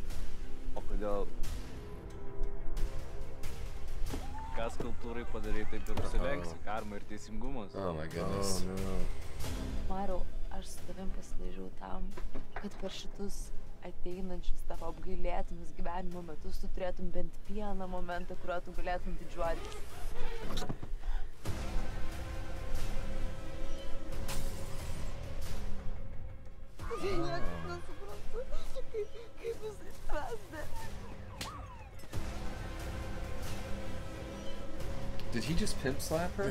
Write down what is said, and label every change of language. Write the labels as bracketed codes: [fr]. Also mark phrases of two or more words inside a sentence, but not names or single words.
[lt] O kodėl... Ką skulptūrai padarė taip ir užsilenksi? Karma ir teisingumas. [en] Oh my goodness. Oh no. [lt] Mariau, aš su tavim pasilaižiau tam, kad per šitus ateinančius tavo apgailėtinus gyvenimo metus tu turėtum bent vieną momentą, kuriuo tu galėtum didžiuotis. [en] Did he just pimp slap her?